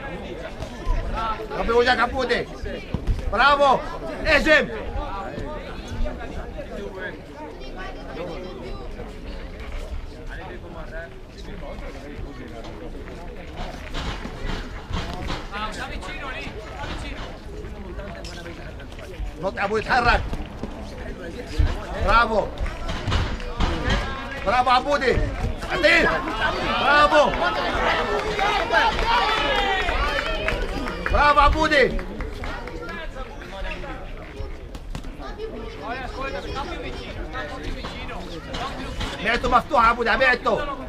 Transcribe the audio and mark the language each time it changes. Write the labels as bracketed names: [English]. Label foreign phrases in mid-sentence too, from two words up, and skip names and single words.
[Italian] Abbiamo già Caputi! Bravo! Esim! Sta vicino lì, sta vicino. [Arabic] نط ابو يتحرك برافو برافو عبودي عديل برافو برافو عبودي بعته مفتوح عبودي بعته